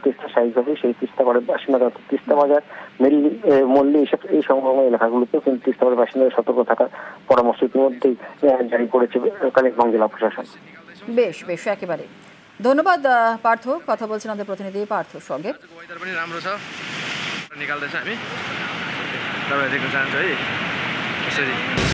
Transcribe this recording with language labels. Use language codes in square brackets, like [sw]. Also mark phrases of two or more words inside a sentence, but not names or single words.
[bn] তিস্তা স্বাভাবিকভাবে সেই তিস্তাপাড়ের বাসিন্দারা তিস্তা বাজার মল্লি এই সংলগ্ন এলাকাগুলোতেও কিন্তু তিস্তাপাড়ের বাসিন্দাদের সতর্ক থাকার পরামর্শ ইতিমধ্যেই জারি করেছে কালিম্পং জেলা প্রশাসন। বেশ বেশ, একেবারে ধন্যবাদ পার্থ। কথা বলছেন আমাদের প্রতিনিধি পার্থর সঙ্গে। [ne] राम्रो छ निकाल्दैछ हामी, तपाईहरु देख्न चाहन्छ है।